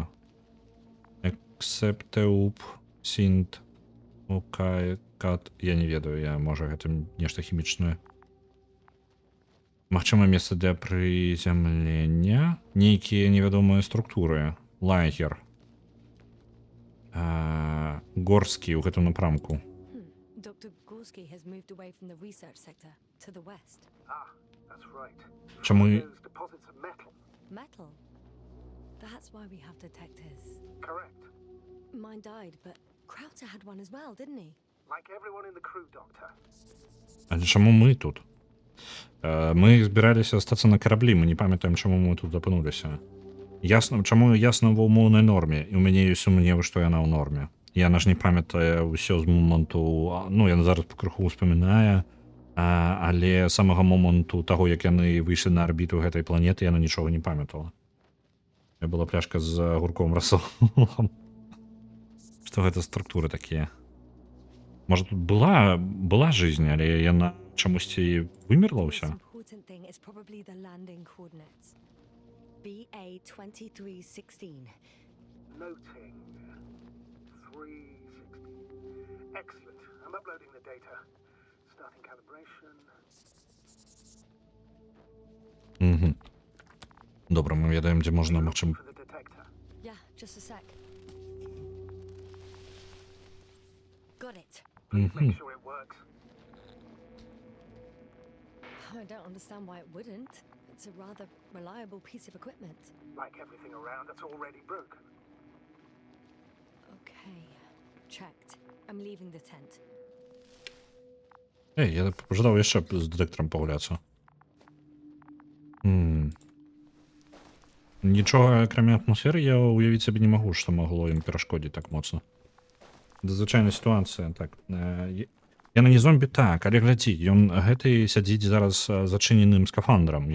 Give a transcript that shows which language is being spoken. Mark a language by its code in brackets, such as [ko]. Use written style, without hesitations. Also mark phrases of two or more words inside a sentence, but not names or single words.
[be] Accepteup sint cat. Я не ведаю, можа гэта нешта хімічнае. Магчыма, месца для прызямлення, нейкія невядомыя структуры. Лагер. Горскі ў гэтым напрамку. [en] Dr. Gorski has moved away from the research sector to the west. Ah, that's right. [be] Чаму [en] There's deposits of metal. Metal? That's why we have detectors. Correct. Mine died, but Krauter had one as well, didn't he? Like everyone in the crew, Doctor. [be] А чаму мы тут? Мы збіраліся астацца на караблі, мы не памятаем, чаму мы тут апынуліся. Ясна, чаму ясна ва ўмоўнай норме, і ў мяне ёсць сумневы, што яна ў норме. Яна ж не памятае ўсё з моманту, ну, яна зараз пакрыху ўспамінае, але самага моманту таго, як яны выйшлі на арбіту гэтай планеты, яна нічога не памятала. Была пляшка з агурковым рассолам. Што гэта структуры такія? Можа, тут была жизнь, але яна чамусьці вымерла ўся? [en] Important thing is probably the landing coordinates. BA2316. Noting. 360. Excellent. I'm uploading the data. Starting calibration. [be] Добра, мы ведаем, дзе можна, магчыма. [en] For the detector. Yeah, just a sec. Got it. Please make sure it works. I don't understand why it wouldn't. It's a rather reliable piece of equipment. Like everything around that's already broken. Okay, checked. I'm leaving the tent. [be] Эй, я пожадаў яшчэ з дэтэктарам пагуляцца. Нічога, акрамя атмасферы, я ўявіць сабе не магу, што магло ім перашкодзіць так моцна. Звычайная сітуацыя, так. Яна не зомбі, так, але глядзі, ён гэты сядзіць зараз зачыненым скафандрам.